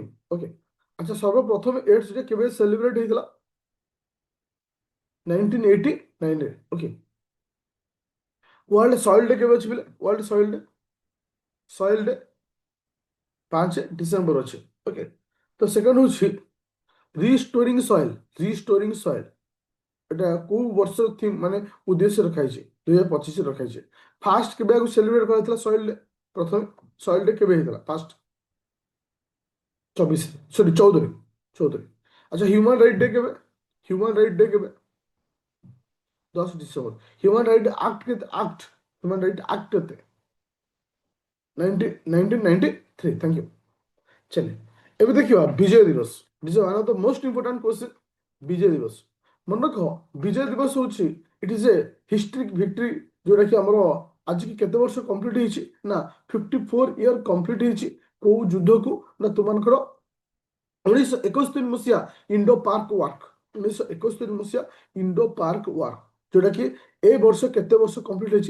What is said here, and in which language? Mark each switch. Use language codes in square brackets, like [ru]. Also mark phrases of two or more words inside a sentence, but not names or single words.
[or] ଓକେ, ଆଚ୍ଛା, ସର୍ବପ୍ରଥମେ [en] AIDS Day [or] କେବେ ସେଲିବ୍ରେଟ ହେଇଥିଲା? 1989ରେ। ଓକେ, [en] World Soil Day [or] କେବେ ଅଛି ବୋଲେ? [en] World Soil Day [or] 5 ଡିସେମ୍ବର ଅଛି। ଓକେ, ତ ସେକେଣ୍ଡ ହେଉଛି [en] restoring soil, restoring soil [or] এটা କୋଉ ବର୍ଷର ଥିମ୍ ମାନେ ଉଦ୍ଦେଶ୍ୟ ରଖାଯାଇଛି? 2025 ରଖାଯାଇଛି। ଫାଷ୍ଟ କେବେ ଆକୁ ସେଲିବ୍ରେଟ କରାଯାଇଥିଲା [en] soil day? [or] ପ୍ରଥମେ [en] soil day [or] କେବେ ହେଇଥିଲା ଫାଷ୍ଟ? 24 ସରି 14ରେ, 14ରେ। ଆଚ୍ଛା [en] human right day [or] କେବେ? [en] human right day [or] କେବେ? 10 ଡିସେମ୍ବର। [en] human right act [or] କେତେ? [en] act human right act [or] କେତେ? [en] 1993. thank you. [or] चलिए ଏବେ ଦେଖିବା ବିଜୟ ଦିବସ। [en] this is one of the most important question. [or] ବିଜୟ ଦିବସ ମନେ ରଖ, ବିଜୟ ଦିବସ ହେଉଛି [en] it is a historic victory, [or] ଯୋଉଟାକି ଆମର ଆଜିକି କେତେ ବର୍ଷ କମ୍ପ୍ଲିଟ୍ ହେଇଛି ନା 54 [en] year complete [or] ହେଇଛି। କୋଉ ଯୁଦ୍ଧକୁ ନା ତୁମମାନଙ୍କର 1971 ମସିହା [en] Indo park work, [or] 1971 ମସିହା [en] Indo park work, [or] ଯୋଉଟାକି ଏ ବର୍ଷ କେତେ ବର୍ଷ କମ୍ପ୍ଲିଟ୍ ହେଇଛି?